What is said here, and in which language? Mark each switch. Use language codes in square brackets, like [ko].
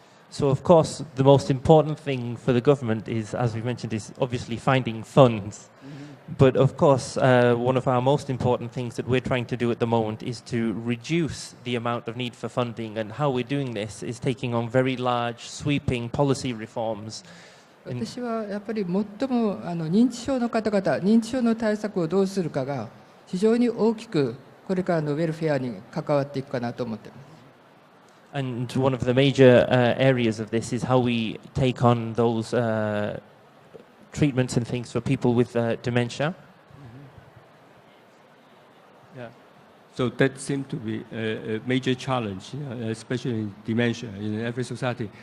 [en] So of course, the most important thing for the government is, as we mentioned, is obviously finding funds. But of course, one of our most important things that we're trying to do at the moment is to reduce the amount of need for funding. And how we're doing this is taking on very large, sweeping policy reforms. [ja] 私はやっぱり最も認知症の方々、認知症の対策をどうするかが非常に大きくこれからのウェルフェアに関わっていくかなと思っています。 [en] And one of the major areas of this is how we take on those treatments and things for people with dementia. Yeah. So that seems to be a major challenge, especially in dementia in every society.